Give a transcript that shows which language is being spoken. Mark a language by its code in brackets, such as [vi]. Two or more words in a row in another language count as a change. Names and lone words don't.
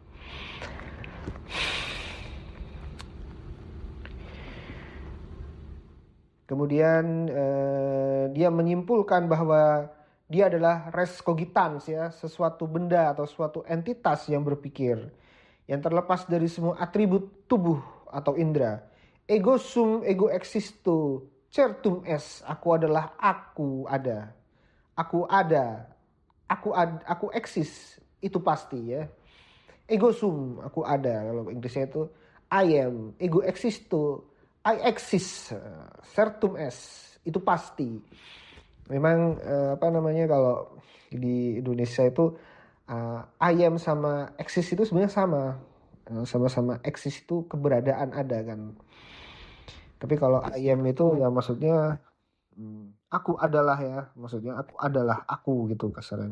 [id] Kemudian dia menyimpulkan bahwa dia adalah res cogitans ya, sesuatu benda atau suatu entitas yang berpikir, yang terlepas dari semua atribut tubuh atau indera. [la] Ego sum ego existo, certum est, [id] aku adalah aku ada. Aku ada, aku eksis, itu pasti ya. Ego sum, aku ada. Kalau Inggrisnya itu [en] I am, [la] ego existo, [en] I exist, [la] certum est, [id] itu pasti. Memang kalau di Indonesia itu [en] I am [id] sama exist itu sebenarnya sama. Sama-sama exist itu keberadaan ada kan. Tapi kalau [en] I am [id] itu ya maksudnya aku adalah ya, maksudnya aku adalah aku gitu kasarnya.